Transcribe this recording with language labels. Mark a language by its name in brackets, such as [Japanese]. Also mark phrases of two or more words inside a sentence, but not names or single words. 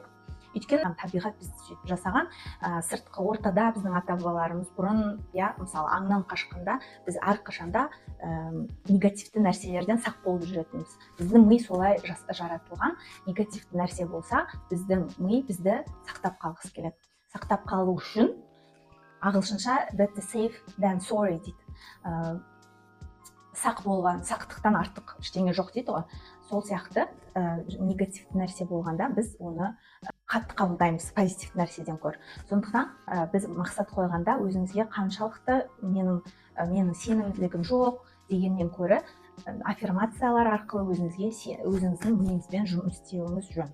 [Kazakh] Өйткені табиғат бізді сөйтіп жасаған, сыртқы ортада біздің ата-бабаларымыз бұрын, мысалы аңнан қашқанда біз әрқашанда негативті нәрселерден сақ болып жүретінбіз. Біздің ми солай жаратылған, негативті нәрсе болса, біздің ми бізді сақтап қалғысы келеді. Сақтап қалу үшін ағылшынша [English] better safe than sorry [Kazakh] дейді. Сақ болған, сақтықтан артық ештеңе жоқ дейді ғой. Сол сияқты негативті нәрсе болғанда біз оны қатты қабылдаймыз позитивті нәрседен гөрі. Сондықтан біз мақсат қойғанда өзіңізге қаншалықты менің сенімділігім жоқ дегеннен гөрі аффирмациялар арқылы өзіңіздің миыңызбен жұмыс істеуіңіз жөн.